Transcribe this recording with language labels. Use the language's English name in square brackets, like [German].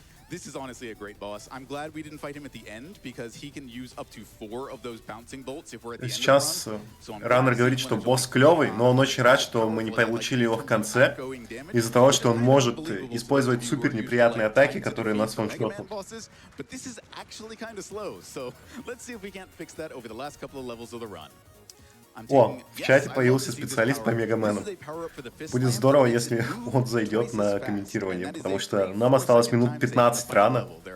[English] This is honestly a great boss. I'm glad we didn't fight him at the end because he can use up to 4 of those bouncing bolts if we're at the end of the run. [Russian] Сейчас Раннер говорит, что босс клевый, но он очень рад, что мы не получили его в конце, из-за того, что он может использовать супер неприятные атаки, которые нас ваншотнут. [English] But this is actually kind of slow, so let's see if we can't fix that over the last couple of levels of the run. [Russian] О, в чате появился специалист по Мегамену. Будет здорово, если он зайдет на комментирование, потому что нам осталось минут 15 рано.